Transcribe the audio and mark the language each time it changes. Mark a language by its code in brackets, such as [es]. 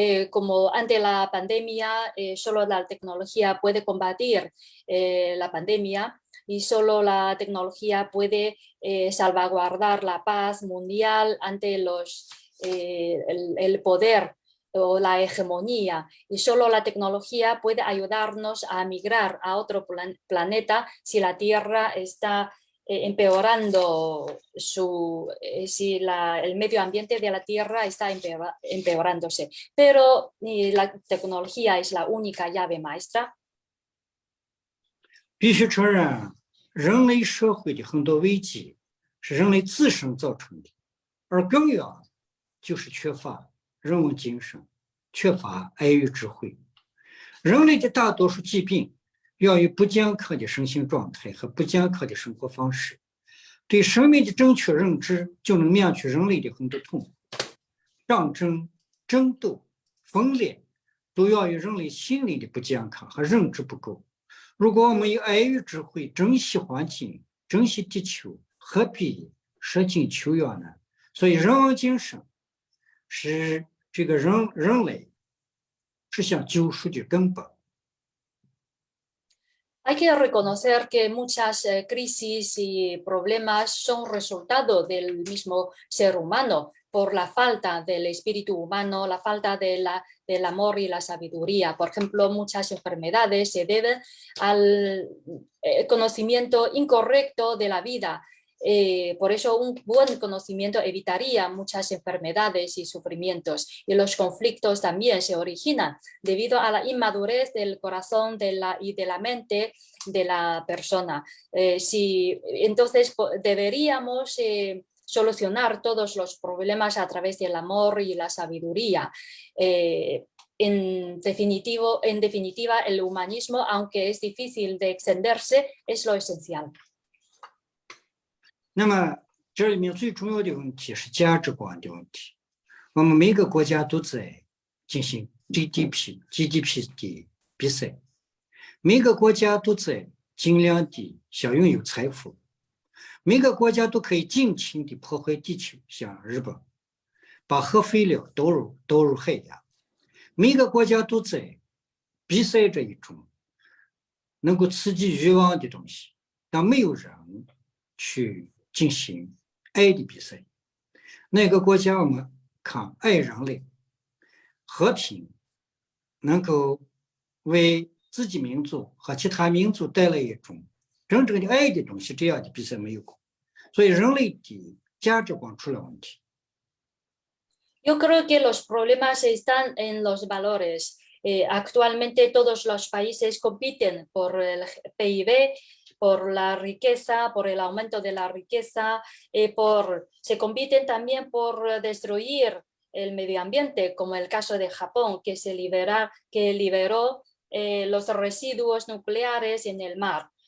[es] Como ante la pandemia, solo la tecnología puede combatir la pandemia y solo la tecnología puede salvaguardar la paz mundial ante el poder o la hegemonía, y solo la tecnología puede ayudarnos a migrar a otro planeta si la Tierra está empeorando, si el medio ambiente de la Tierra está empeorándose. Pero la tecnología es la única llave maestra. [zh] 必须承认，人类社会的很多危机是人类自身造成的，而根源就是缺乏人文精神，缺乏爱与智慧。人类的大多数疾病源于不健康的身心状态和不健康的生活方式。对生命的正确认知，就能免去人类的很多痛苦。战争、争斗、分裂，都源于人类心理的不健康和认知不够。如果我们以爱与智慧珍惜环境、珍惜地球，何必舍近求远呢？所以人文精神是这个人类实现救赎的根本。 [es] Hay que reconocer que muchas crisis y problemas son resultado del mismo ser humano por la falta del espíritu humano, la falta del amor y la sabiduría. Por ejemplo, muchas enfermedades se deben al conocimiento incorrecto de la vida. Por eso un buen conocimiento evitaría muchas enfermedades y sufrimientos, y los conflictos también se originan debido a la inmadurez del corazón y de la mente de la persona. Entonces deberíamos solucionar todos los problemas a través del amor y la sabiduría. En definitiva, el humanismo, aunque es difícil de extenderse, es lo esencial. [zh] 那么这里面最重要的问题是价值观的问题。我们每个国家都在进行 GDP 的比赛，每个国家都在尽量的想拥有财富，每个国家都可以尽情的破坏地球，像日本把核废料倒入海洋，每个国家都在比赛这一种能够刺激欲望的东西，但没有人去进行爱的比赛。那个国家我们看爱人类、和平，能够为自己民族和其他民族带来一种真正的爱的东西，这样的比赛没有过。所以人类的价值观出了问题。 [es] Yo creo que los problemas están en los valores. Actualmente todos los países compiten por el PIB, por la riqueza, por el aumento de la riqueza, se compiten también por destruir el medio ambiente, como el caso de Japón, que liberó los residuos nucleares en el mar.